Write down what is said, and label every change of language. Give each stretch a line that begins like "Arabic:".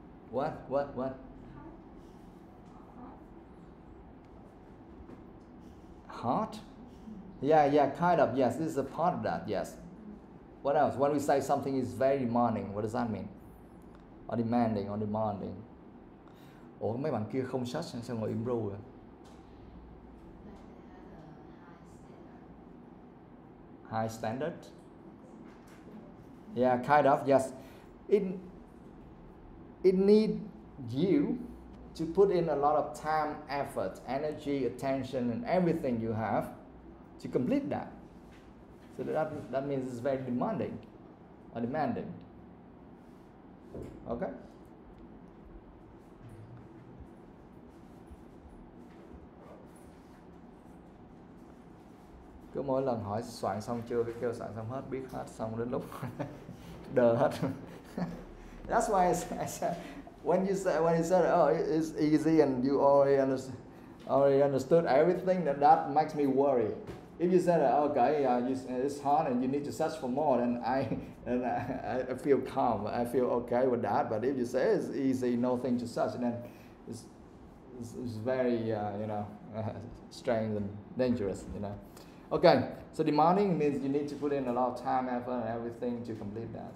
English: What? Hot? Yeah, kind of. Yes, this is a part of that. Yes. What else? When we say something is very demanding, what does that mean? Or demanding, or demanding.
Vietnamese: Ủa mấy bạn kia không search sao ngồi im ru rồi?
English: High standard. Yeah, kind of. Yes. It need you to put in a lot of time, effort, energy, attention, and everything you have to complete that. So that means it's very demanding or demanding. Okay?
Vietnamese: Cứ mỗi lần hỏi soạn xong chưa, cái kêu soạn xong hết, biết hết, xong đến lúc đờ hết.
English: That's why I said, when you said, oh, it's easy and you already understood everything, that makes me worry. If you said, okay, it's hard and you need to search for more, then I feel calm. I feel okay with that. But if you say it's easy, nothing to search, then it's very, strange and dangerous, Okay, so demanding means you need to put in a lot of time, effort, and everything to complete that.